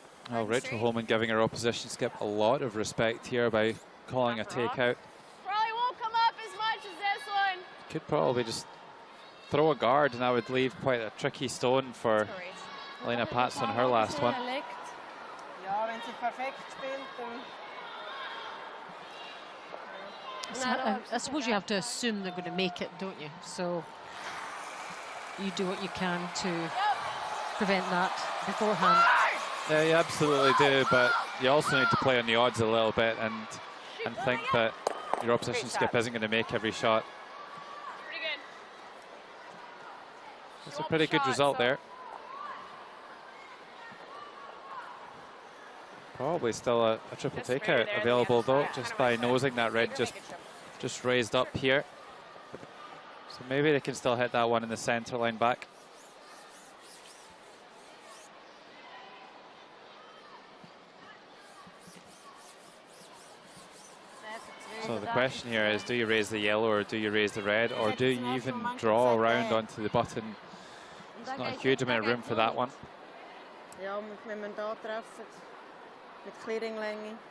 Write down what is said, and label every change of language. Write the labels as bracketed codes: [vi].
[en] Oh, Rachel Holman giving her opposition skip a lot of respect here by calling a takeout. Probably won't come up as much as this one. Could probably just throw a guard, and that would leave quite a tricky stone for Elena Patz on her last one. [de] Ja, wenn sie perfekt spielt, dann... [en] I suppose you have to assume they're going to make it, don't you? So you do what you can to prevent that beforehand. Yeah, you absolutely do, but you also need to play on the odds a little bit and think that your opposition skip isn't going to make every shot. Pretty good. It's a pretty good result there. Probably still a triple takeout available though, just by nosing that red just raised up here. So maybe they can still hit that one in the center line back. So the question here is, do you raise the yellow or do you raise the red, or do you even draw around onto the button? There's not a huge amount of room for that one. [de] Ja, wenn man da treffen, mit Clearinglänge.